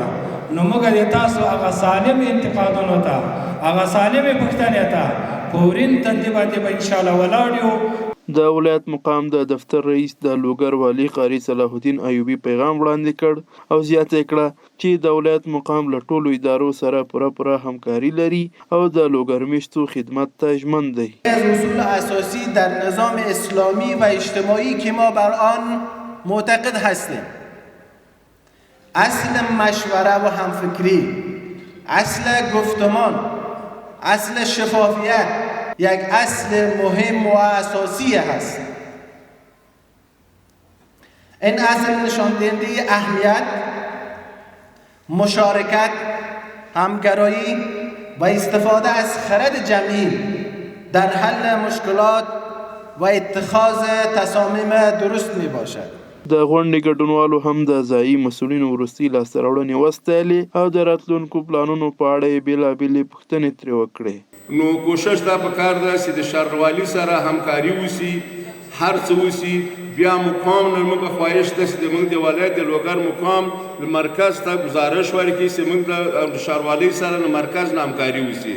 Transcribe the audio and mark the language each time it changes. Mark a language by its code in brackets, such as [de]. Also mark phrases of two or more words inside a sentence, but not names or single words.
[ps] نو موږ د تاسو هغه سالم انتقادونو ته، هغه سالمې پوښتنې ته په ورین تندي باندې به انشاءالله ولاړ یو. د ولایت مقام د دفتر رئیس د لوګر والي قاري صلاح الدین ایوبي پیغام وړاندې کړ او زیاته کړه چې د ولایت مقام له ټولو ادارو سره پوره همکاري لري او د لوګر میشتو خدمت ته ژمن دی. [fa] از اصول اساسی در نظام اسلامی و اجتماعی که ما بر آن معتقد هستیم، اصل مشوره و همفکری، اصل گفتمان، اصل شفافیت یک اصل مهم و اساسی هست. این اصل نشان دهنده اهمیت، مشارکت، همگرایی و استفاده از خرد جمعی در حل مشکلات و اتخاذ تصامیم درست می باشد. [ps] د غونډې ګډونوالو هم د ځایي مسؤلینو وروستۍ لاسته راوړنې وستایلې او د راتلونکو پلانونو په اړه یې بېلابېلې پوښتنې ترې وکړې. نو کوشش دا پکار ده چې د ښاروالي سره همکاري وسي، هر څه وسي. بیا مقام نه موږ خواهش ده چې موږ د ولایت د لوګر مقام مرکز ته گزارش ورکړي چې موږ د ښاروالۍ سره د مرکز نه همکاري وسي.